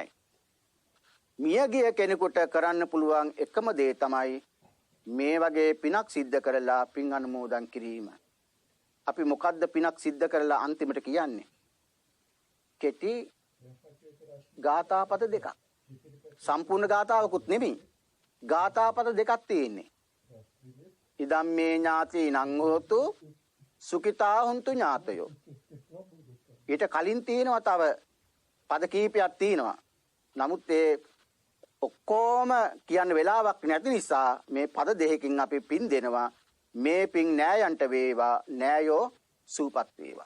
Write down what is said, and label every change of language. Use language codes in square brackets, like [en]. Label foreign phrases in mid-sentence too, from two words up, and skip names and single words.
[si] මිය ගිය කෙනෙකුට කරන්න පුළුවන් එකම දේ තමයි මේ වගේ පිනක් සිද්ධ කරලා පින් අනුමෝදන් කිරීම. අපි මොකද්ද පිනක් සිද්ධ කරලා අන්තිමට කියන්නේ? කෙටි ගාථාපද දෙකක්. සම්පූර්ණ ගාථාවකුත් නෙමෙයි. ගාථාපද දෙකක් තියෙන්නේ. [pi] ඉදම්මේ ඥාති නං හෝතු සුඛිතා හුන්තු ඥාතයෝ. [si] ඊට කලින් තියෙනවා තව පද කීපයක් තියෙනවා. නමුත් ඒ ඔක්කොම කියන්න වෙලාවක් නැති නිසා මේ පද දෙකකින් අපි පින් දෙනවා. මේ පින් නෑයන්ට වේවා, නෑයෝ සූපත් වේවා.